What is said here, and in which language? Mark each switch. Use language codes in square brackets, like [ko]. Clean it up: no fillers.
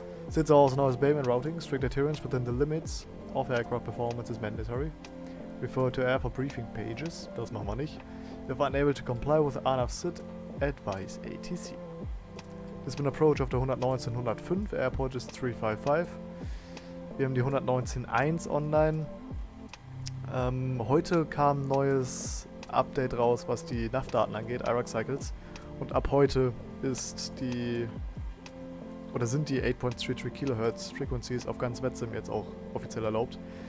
[en] Since also noise abatement routing, strict adherence within the limits of aircraft performance is mandatory. Refer to airport briefing pages, [de] das machen wir nicht. [en] If unable to comply with RNAV SID, advise ATC. [de] Lisbon Approach auf der 119.105, Airport ist 355. Wir haben die 119.1 online. Heute kam ein neues Update raus, was die NAV-Daten angeht, IRAC Cycles. Und ab heute ist sind die 8.33 kHz Frequencies auf ganz VATSIM jetzt auch offiziell erlaubt.